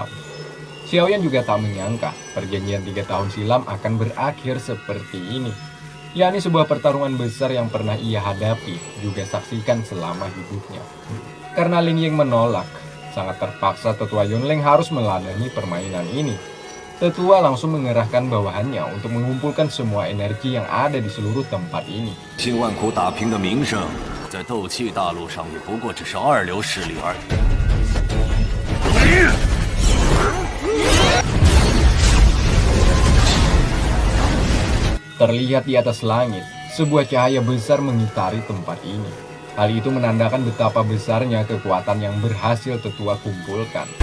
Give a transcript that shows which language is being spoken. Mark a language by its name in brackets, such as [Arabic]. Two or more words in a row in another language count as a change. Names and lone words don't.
[Indonesian] Xiaoyan juga tak menyangka perjanjian 3 tahun silam akan berakhir seperti ini, yakni sebuah pertarungan besar yang pernah ia hadapi juga saksikan selama hidupnya. Karena Lin Ying menolak, sangat terpaksa Tetua Yunleng harus meladani permainan ini. Tetua langsung mengerahkan bawahannya untuk mengumpulkan semua energi yang ada di seluruh tempat ini. [Chinese] 新万苦打拼的名声，在斗气大陆上也不过只是二流势力而已。 [Indonesian] Terlihat di atas langit, sebuah cahaya besar mengitari tempat ini. Hal itu menandakan betapa besarnya kekuatan yang berhasil Tetua kumpulkan.